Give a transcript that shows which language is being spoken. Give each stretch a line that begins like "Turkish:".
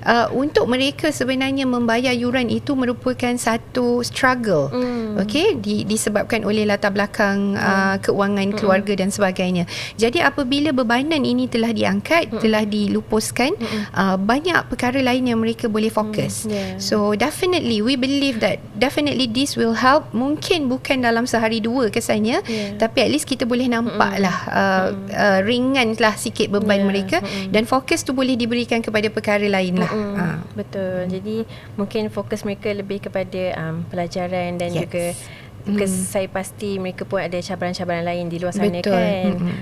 Malay: Untuk mereka sebenarnya membayar yuran itu merupakan satu struggle. Okey, disebabkan oleh latar belakang keuangan keluarga dan sebagainya. Jadi apabila bebanan ini telah diangkat, telah dilupuskan, banyak perkara lain yang mereka boleh fokus.
English: So definitely we believe that definitely this will help.
Malay: Mungkin bukan dalam sehari dua kesannya, tapi
English: at least
Malay: kita boleh nampaklah ringan lah sikit beban mereka, dan fokus tu boleh diberikan kepada perkara lain lah. Betul. Jadi mungkin fokus mereka lebih kepada pelajaran dan juga saya pasti mereka pun ada cabaran-cabaran lain di luar sana kan.